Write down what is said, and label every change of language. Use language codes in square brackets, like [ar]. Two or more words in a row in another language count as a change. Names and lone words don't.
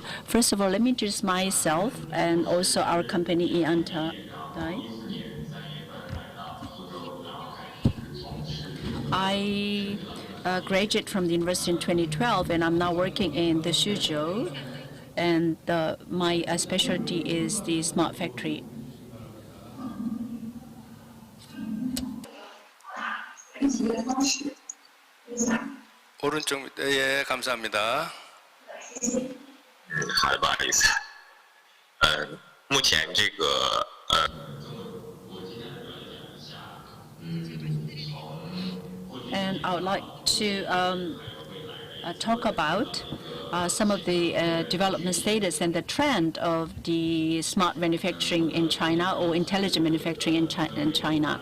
[en] First of all, let me introduce myself and also our company, ENG. I graduated from the university in 2012, and I'm now working in the Suzhou. And my specialty is the smart factory. [ko] 오른쪽 예, 감사합니다. [zh] 好的，不好意思。目前这个 [en] And I would like to talk about some of the development status and the trend of the smart manufacturing in China, or intelligent manufacturing in China.